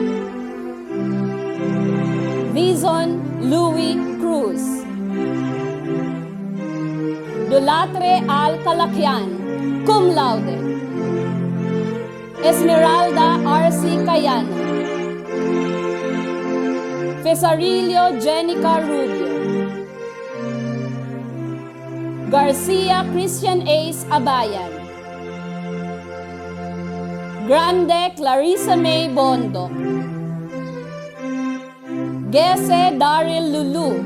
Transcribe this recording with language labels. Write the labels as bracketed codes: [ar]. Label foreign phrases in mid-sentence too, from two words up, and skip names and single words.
[en] Vizon Louis Cruz. Dolatre Al Calacyan, [la] cum laude. [en] Esmeralda R.C. Cayano. Fesarilio Jenica Rubio. Garcia Christian Ace Abayan. Grande Clarissa May Bondo. Gese Daryl Lulu.